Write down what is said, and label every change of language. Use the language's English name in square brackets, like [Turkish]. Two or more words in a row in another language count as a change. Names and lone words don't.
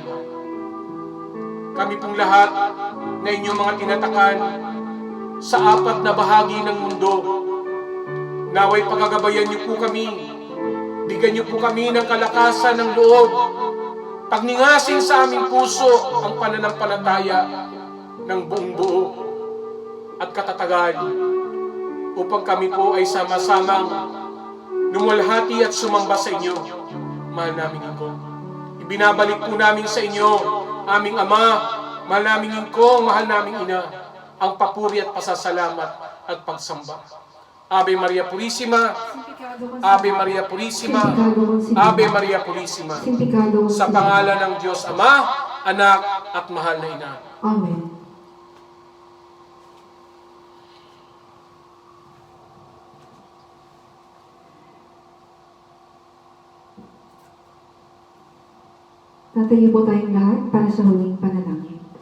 [Filipino] Kami pong lahat na inyong mga tinatakan sa apat na bahagi ng mundo, naway pagagabayan niyo po kami, bigyan niyo po kami ng kalakasan ng loob, pagningasin sa aming puso ang pananampalataya ng buong buo at katatagan, upang kami po ay sama-samang lumulhati at sumamba sa inyo, mahal naming Ingkong. Ibinabalik po namin sa inyo, aming Ama, mahal naming Ingkong, mahal naming Ina, ang papuri at pasasalamat at pagsamba. [Spanish] Ave Maria Purisima, Ave Maria Purisima, Ave Maria Purisima. [Filipino] Sa pangalan ng Diyos Ama, Anak, at Mahal na Ina. Amen. Tatayo po tayong lahat para sa huling panalangin.